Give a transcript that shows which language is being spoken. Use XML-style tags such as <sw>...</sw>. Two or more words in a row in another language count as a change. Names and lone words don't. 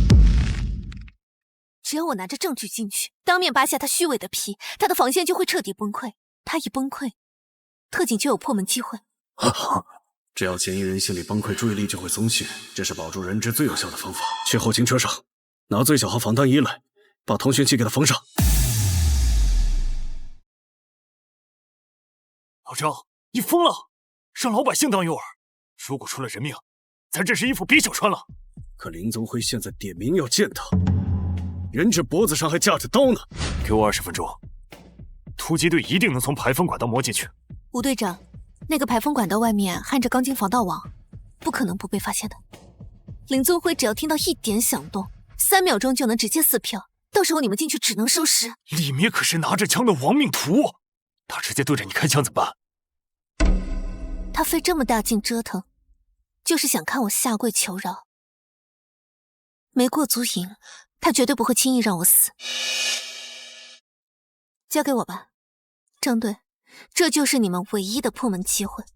<zh>只要我拿着證據進去，當面扒下他虛偽的皮，他的防線就會徹底崩潰。他一崩潰，特警就有破門機會。只要嫌疑人心理崩潰，注意力就會鬆懈，這是保住人質最有效的方法。去後勤車上拿最小號防彈衣來，把通訊器給他縫上。老张，你瘋了，让老百姓当诱饵，如果出了人命，咱这身衣服别想穿了。可林宗辉现在点名要见他，人质脖子上还架着刀呢。给我20分钟，突击队一定能从排风管道摸进去。吴队长，那个排风管道外面焊着钢筋防盗网，不可能不被发现的。林宗辉只要听到一点响动，3秒鐘就能直接撕票，到時候你們進去只能收屍。裡面可是拿着槍的亡命徒，他直接對着你開槍怎麼辦？他費這麼大勁折騰，就是想看我下跪求饒。沒過足癮，他絕對不會輕易讓我死。交給我吧，張隊，這就是你們唯一的破門機會。</zh>